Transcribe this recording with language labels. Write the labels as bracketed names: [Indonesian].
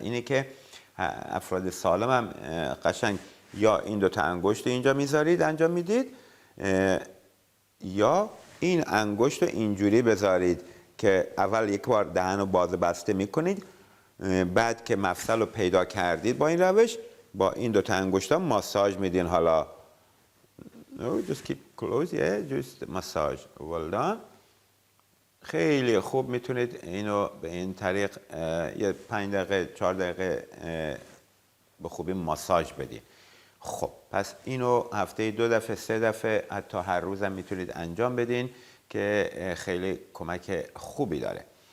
[Persian] اینه که افراد سالم هم قشنگ یا این دوتا انگشت اینجا میذارید انجام میدید، یا این انگشت رو اینجوری بذارید که اول یک بار دهن رو باز بسته میکنید، بعد که مفصل رو پیدا کردید با این روش، با این دوتا انگشت ها ماساژ میدین. [English] حالا No, just keep close, yeah, just massage. Well done. [Persian] خیلی خوب میتونید اینو به این طریق یه 5 دقیقه 4 دقیقه به خوبی ماساژ بدید. خب پس اینو هفته 2 دفعه 3 دفعه حتی هر روزم میتونید انجام بدین که خیلی کمک خوبی داره.